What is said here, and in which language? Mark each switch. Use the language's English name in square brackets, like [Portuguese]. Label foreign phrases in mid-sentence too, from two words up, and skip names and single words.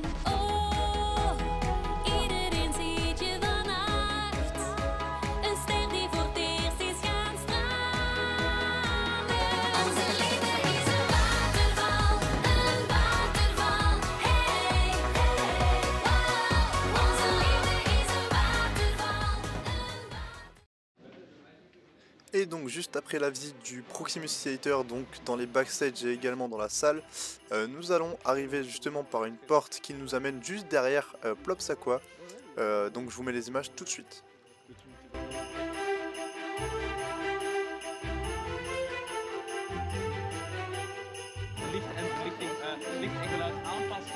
[Dutch] Oh, iedereen ziet je vannacht, een ster die voor het eerst is gaan stralen. Onze liefde is een waterval, hey, hey, wow. Onze liefde is een waterval, [French] Et donc juste après la visite du Proximus Theater, donc dans les backstage et également dans la salle, nous allons arriver justement par une porte qui nous amène juste derrière Plopsaquois. Donc je vous mets les images tout de suite. [Dutch] Licht en geluid aan.